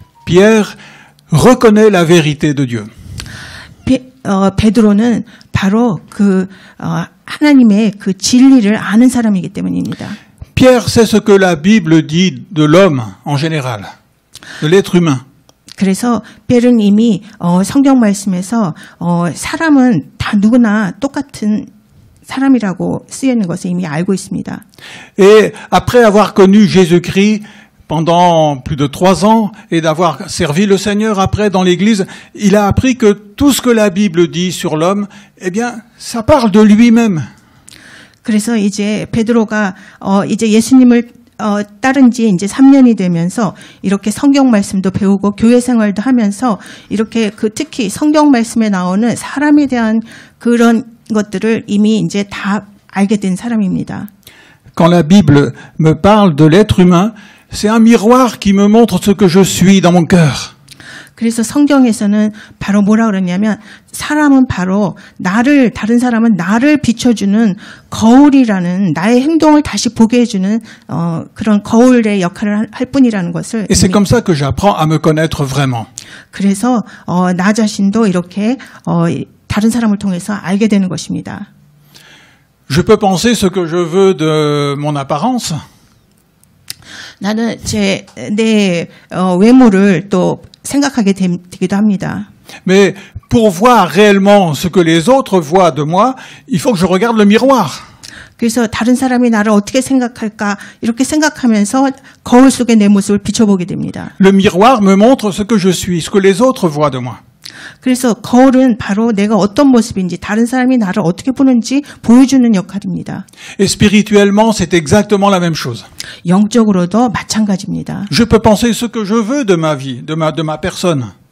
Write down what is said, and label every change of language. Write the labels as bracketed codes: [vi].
[fr] Pierre reconnaît la vérité de Dieu. [ko] 베드로는 바로 그 하나님의 그 진리를 아는 사람이기 때문입니다. [fr] Pierre sait ce que la Bible dit de l'homme en général, de l'être humain. [ko] 그래서 베르는 이미 성경 말씀에서 사람은 다 누구나 똑같은 사람이라고 쓰여 있는 것을 이미 알고 있습니다. [fr] Et après avoir connu Jésus-Christ pendant plus de 3 ans et d'avoir servi le Seigneur après dans l'Église, il a appris que tout ce que la Bible dit sur l'homme, eh bien, ça parle de lui-même. [ko] 그래서 이제 베드로가 이제 예수님을 따른 지 이제 3년이 되면서 이렇게 성경 말씀도 배우고 교회 생활도 하면서 이렇게 특히 성경 말씀에 나오는 사람에 대한 그런 것들을 이미 이제 다 알게 된 사람입니다. [fr] Quand la Bible me parle de l'être humain, c'est un miroir qui me montre ce que je suis dans mon cœur. [ko] 그래서 성경에서는 바로 뭐라 그러냐면 사람은 바로 다른 사람은 나를 비춰주는 거울이라는 나의 행동을 다시 보게 해주는 그런 거울의 역할을 할 뿐이라는 것을. [fr] Et c'est comme ça que j'apprends à me connaître vraiment. [ko] 그래서 나 자신도 이렇게 다른 사람을 통해서 알게 되는 것입니다. [fr] Je peux penser ce que je veux de mon apparence. [ko] 나는 내 외모를 또 생각하게 되기도 합니다. [fr] Mais pour voir réellement ce que les autres voient de moi, il faut que je regarde le miroir. [ko] 그래서 다른 사람이 나를 어떻게 생각할까 이렇게 생각하면서 거울 속에 내 모습을 비춰보게 됩니다. [fr] Le miroir me montre ce que je suis, ce que les autres voient de moi. [ko] 그래서 거울은 바로 내가 어떤 모습인지 다른 사람이 나를 어떻게 보는지 보여주는 역할입니다. [fr] Et spirituellement, c'est exactement la même chose. [ko] 영적으로도 마찬가지입니다. [fr] Je peux penser ce que je veux de ma vie, de ma personne.